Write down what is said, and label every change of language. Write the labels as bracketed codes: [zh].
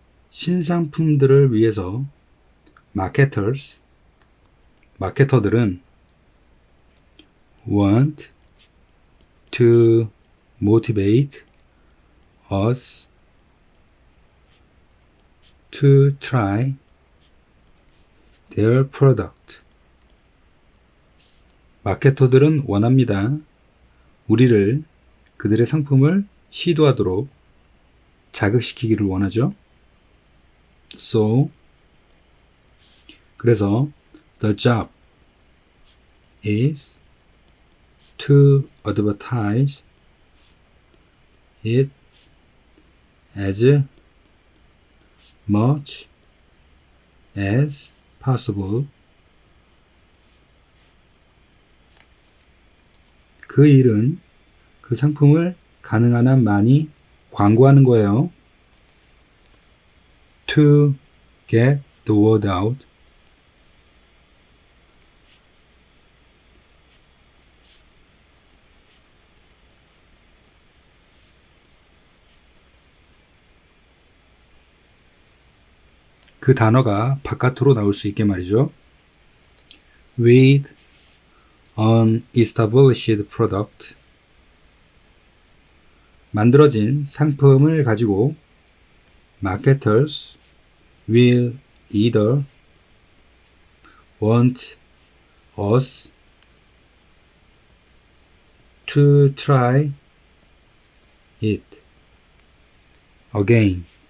[ko] 신상품들을 위해서 마케터들은 [en] want to motivate us to try their product. [ko] 마케터들은 원합니다. 우리를 그들의 상품을 시도하도록 자극시키기를 원하죠. [en] So, [ko] 그래서 [en] the job is to advertise it as much as possible. [ko] 그 일은 그 상품을 가능한 한 많이 광고하는 거예요. [en] To get the word out. [ko] 그 단어가 바깥으로 나올 수 있게 말이죠. [en] With an established product. [ko] 만들어진 상품을 가지고 [en] marketers will either want us to try it again.